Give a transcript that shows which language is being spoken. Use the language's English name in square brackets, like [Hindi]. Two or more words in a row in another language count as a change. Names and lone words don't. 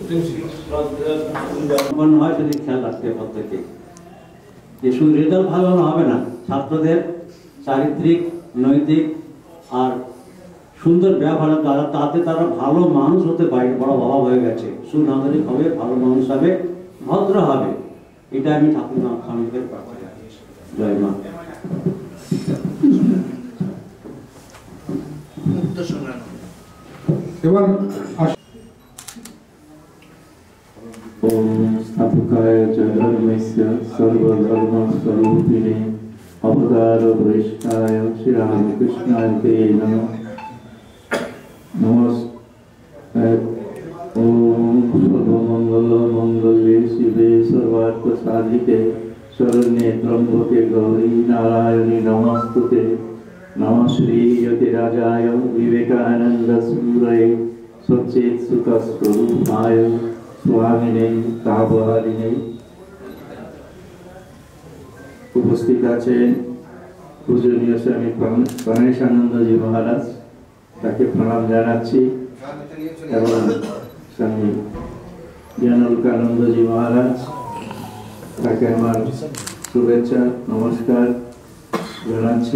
[Bangla] সম্পন্ন হয় যদি খেয়াল রাখতে প্রত্যেকে যে শুধু রেজাল্ট ভালো হবে না, ছাত্রদের চারিত্রিক, নৈতিক আর সুন্দর ব্যবহার দ্বারা তাতে তারা ভালো মানুষ হতে পারে। বড় অভাব হয়ে গেছে, সুনাগরিক হবে, ভালো মানুষ হবে, ভদ্র হবে। এটা আমি ঠাকুর স্বামীকে প্রার্থনা করি। জয় মা। এবার [Sanskrit] ओम स्थापकाय च धर्मस्य सर्वधर्मस्वरूपिणे अवतारवरिष्ठाय श्रीरामकृष्णाय ते नमः। नमस्ते। ओम सर्वमंगलमंगल्ये शिवे सर्वार्थसाधिके शरण्ये त्र्यंबके गौरी नारायणी नमस्तुते। नमः श्री यतिराजाय विवेकानंद सूरये सच्चित् सुखस्वरूपाय स्वामिने तापहारिणे। [Bangla] उपस्थित आছেন পূজনীয় স্বামী গণেশানন্দজি মহারাজ, তাকে প্রণাম জানাচ্ছি, এবং স্বামী জ্ঞানলোকানন্দজি মহারাজ, তাকে আমার শুভেচ্ছা নমস্কার জানাচ্ছি।